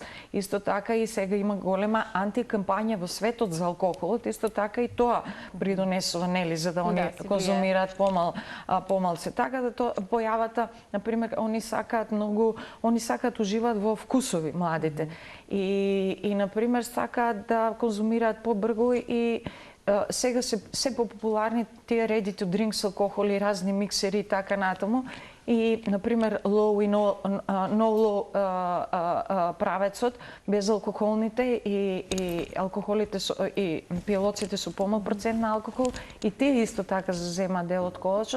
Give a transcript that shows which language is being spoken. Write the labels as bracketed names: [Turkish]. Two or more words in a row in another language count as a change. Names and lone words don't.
[Macedonian] Исто така и сега има голема антикампања во светот за алкохолот, исто така и тоа придонесува, нели, за да они конзумираат помалце. Така да појавата, например, они сакаат уживаат во вкусови младите. И например сакаат да конзумираат побрзо и сега се популарни тие [English] ready to drink [Macedonian] со алкохоли, разни миксери и така натаму. И, например, low и [English] no low [Macedonian] правецот, безалкохолните и алкохолите и пиелоците со помал процент на алкохол, и тие исто така заземаат дел од колачот.